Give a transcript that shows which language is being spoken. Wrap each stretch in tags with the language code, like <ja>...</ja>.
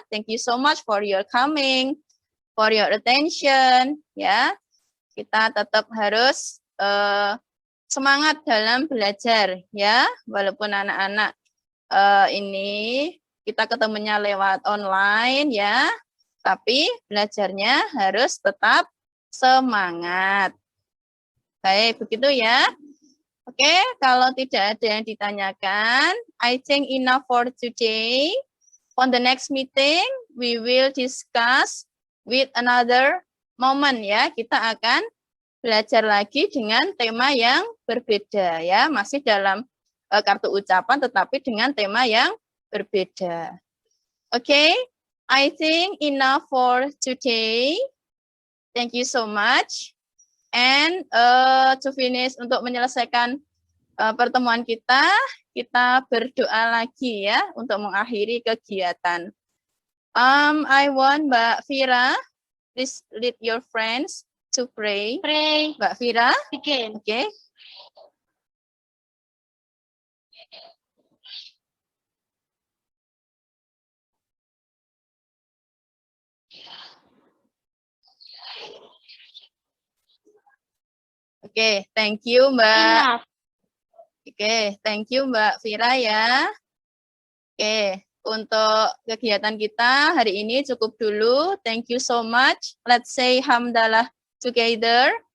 <en>Thank you so much for your coming, for your attention ya.</en> <id>Kita tetap harus semangat dalam belajar ya, walaupun anak-anak ini kita ketemunya lewat online ya, tapi belajarnya harus tetap semangat. Baik, begitu ya. Oke, kalau tidak ada yang ditanyakan,</id> <en>I think enough for today. On the next meeting, we will discuss with another moment ya.</en> <id>Kita akan belajar lagi dengan tema yang berbeda ya. Masih dalam kartu ucapan tetapi dengan tema yang berbeda.</id> <en>Oke, I think enough for today. Thank you so much. And to finish,</en> <id>untuk menyelesaikan pertemuan kita berdoa lagi ya untuk mengakhiri kegiatan.</id> <en>I want Mbak Vira, please lead your friends to pray. Pray. Mbak Vira, Begin. oke. Oke, thank you Mbak. Enough. Oke, thank you Mbak Vira ya.</en> <id>Oke, untuk kegiatan kita hari ini cukup dulu.</id> <en>Thank you so much. Let's say hamdalah together.</en>